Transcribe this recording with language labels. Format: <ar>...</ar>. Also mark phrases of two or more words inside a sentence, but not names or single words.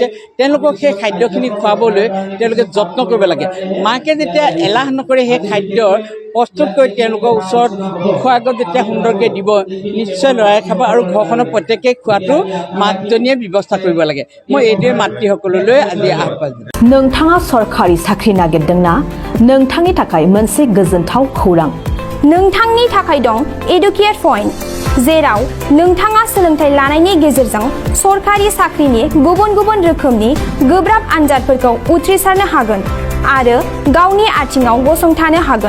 <as>তেওঁলোকক সেই খাদ্যখিনি খুৱাবলৈ তেওঁলোকে যত্ন কৰিব লাগে। মাকে যেতিয়া এলাহ নকৰে সেই খাদ্যৰ প্ৰস্তুত কৰি তেওঁলোকৰ ওচৰত মুখৰ আগত যেতিয়া সুন্দৰকৈ দিব নিশ্চয় ল'ৰাই খাব আৰু ঘৰখনৰ প্ৰত্যেকেই খোৱাটো মাকজনীয়ে ব্যৱস্থা কৰিব লাগে মই এইটোৱে মাতৃসকললৈ আজি আহ্বান জনাইছোঁ</as> <brx>नोंथाङा सरखारि साख्रि नागिरदोंना नोंथांनि थाखाय मोनसे गोजोनथाव खौरां नोंथांनि थाखाय दं एडुकेट पइन्ट जेराव नोंथाङा सोलोंथाइ लानायनि गेजेरजों सरखारि साख्रिनि गुबुन गुबुन रोखोमनि गोब्राब आनजादफोरखौ उथ्रिसारनो हागोन आरो गावनि आथिङाव गसंथानो हागोन</brx>